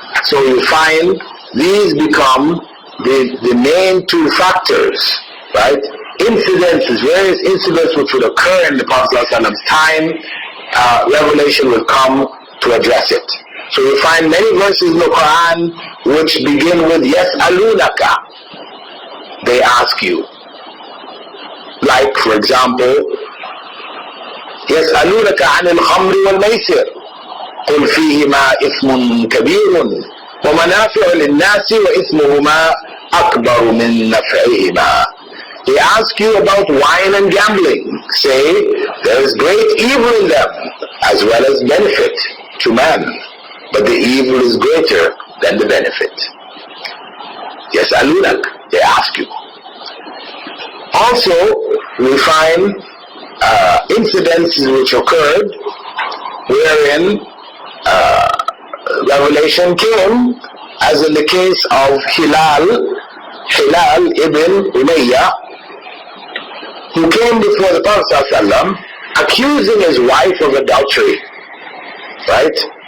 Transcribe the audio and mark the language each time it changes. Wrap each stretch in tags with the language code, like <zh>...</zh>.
<en>So you find these become the main two factors, right, incidences, various incidents which would occur in the Prophet's time, revelation will come to address it. So you find many verses in the Qur'an which begin with yas'alunaka. They ask you. Like, for example,</en> <ar>يسألونك عن الخمر والميسر قل فيهما إثم كبير ومنافع للناس وإثمهما أكبر من نفعهما.</ar> <en>They ask you about wine and gambling. Say, there is great evil in them as well as benefit to man, but the evil is greater than the benefit. يسألونك, they ask you. Also, we find incidents which occurred wherein revelation came, as in the case of Hilal ibn Umayyah, who came before the Prophet ﷺ accusing his wife of adultery, right?</en>